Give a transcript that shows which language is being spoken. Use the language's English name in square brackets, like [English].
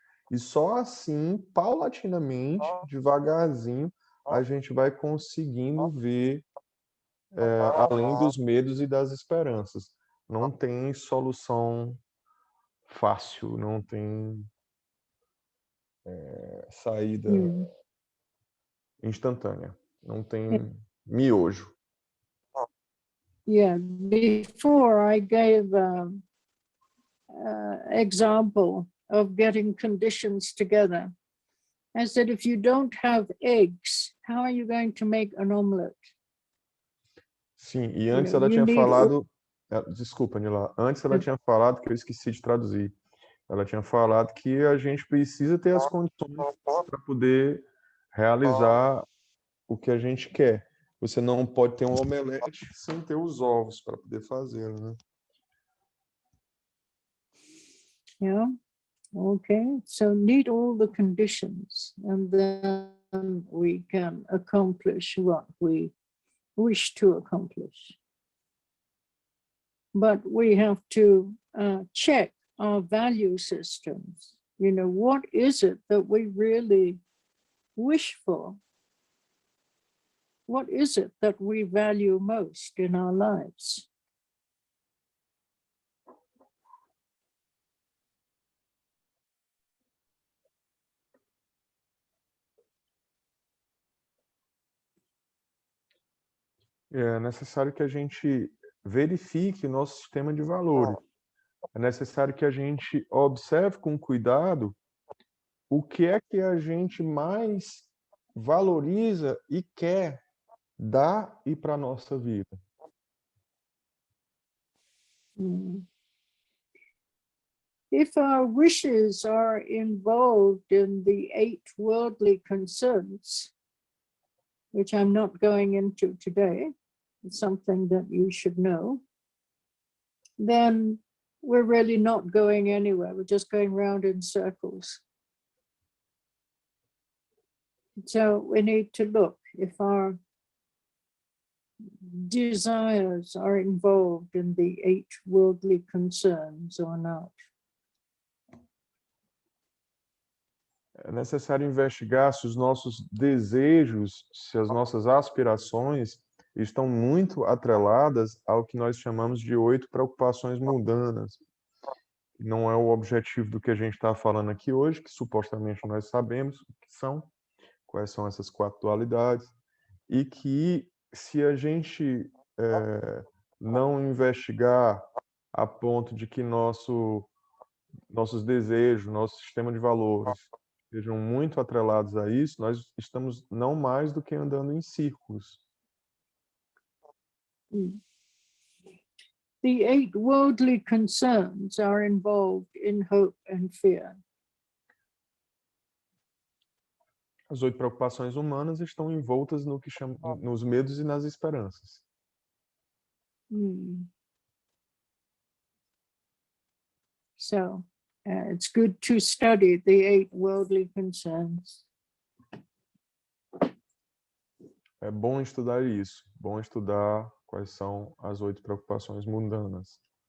[Portuguese] E só assim, paulatinamente, devagarzinho, a gente vai conseguindo ver além dos medos e das esperanças. Não tem solução fácil, não tem saída instantânea, não tem miojo. [English] Yeah, before I gave an example of getting conditions together. I said, if you don't have eggs, how are you going to make an omelette? [Portuguese] Sim, e antes ela tinha falado... Desculpa, Nila. Antes ela tinha falado, que eu esqueci de traduzir. Ela tinha falado que a gente precisa ter as condições para poder realizar o que a gente quer. Você não pode ter um omelete sem ter os ovos para poder fazê-lo, né? [English] Yeah, okay. So need all the conditions, and then we can accomplish what we wish to accomplish. But we have to check our value systems. You know, what is it that we really wish for? What is it that we value most in our lives? [Portuguese] É necessário que a gente verifique o nosso sistema de valores. É necessário que a gente observe com cuidado o que é que a gente mais valoriza e quer dar e para a nossa vida. [English] If our wishes are involved in the 8 worldly concerns, which I'm not going into today, it's something that you should know, then we're really not going anywhere. We're just going round in circles. So we need to look if our desires are involved in the 8 worldly concerns or not. [Portuguese] É necessário investigar se os nossos desejos, se as nossas aspirações estão muito atreladas ao que nós chamamos de 8 preocupações mundanas. Não é o objetivo do que a gente está falando aqui hoje, que supostamente nós sabemos o que são, quais são essas 4 dualidades, e que se a gente não investigar a ponto de que nossos desejos, nosso sistema de valores sejam muito atrelados a isso, nós estamos não mais do que andando em círculos. [English] The 8 worldly concerns are involved in hope and fear. [Portuguese] As 8 preocupações humanas estão envoltas no que nos medos e nas esperanças. [English] So it's good to study the 8 worldly concerns. [Portuguese] É bom estudar isso, bom estudar quais são as 8 preocupações mundanas.